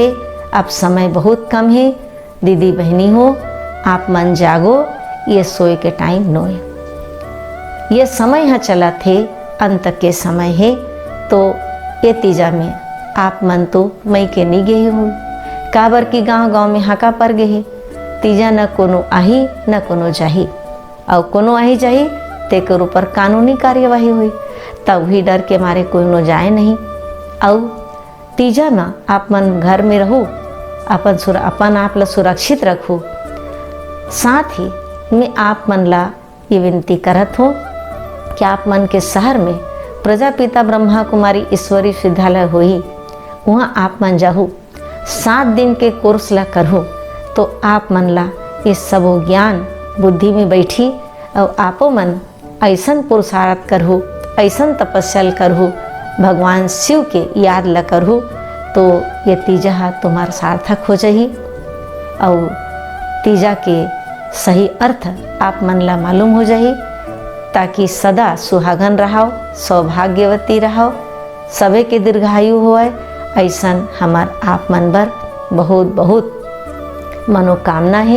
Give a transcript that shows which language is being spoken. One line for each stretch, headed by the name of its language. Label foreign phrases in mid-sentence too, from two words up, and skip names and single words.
Chhattisgarhi: अब समय बहुत कम है, दीदी बहनी हो आप मन जागो, ये सोए के टाइम नोए। ये समय है चला थे, अंत के समय है। तो ये तीजा में आप मन तो मई के नहीं गई हुई, काबर की गांव गांव में हाका पर गए। तीजा न कोनो आही न कोनो जाही, और कोनो आही जाही तेकर ऊपर कानूनी कार्यवाही हुई। तब भी डर के मारे कोई न जाए नहीं। और तीजा में आप मन घर में रहो, अपन आप ला सुरक्षित रखो। साथ ही मैं आप मन ला ये विनती करत हूँ कि आप मन के शहर में प्रजापिता ब्रह्मा कुमारी ईश्वरी विद्यालय होई, वहाँ आप मन जाहू, 7 दिन के कोर्स ला करहु, तो आप मन ला ये सब ज्ञान बुद्धि में बैठी। और आपो मन ऐसन पुरुषार्थ करहु, ऐसन तपस्या करहु, भगवान शिव के याद ला करहु, तो ये तीजा तुम्हारा सार्थक हो जाही। और तीजा के सही अर्थ आप मन ला मालूम हो जाही, ताकि सदा सुहागन रहो, सौभाग्यवती रहो, सबे के दीर्घायु होए। ऐसन हमार आप मन बर बहुत बहुत मनोकामना है।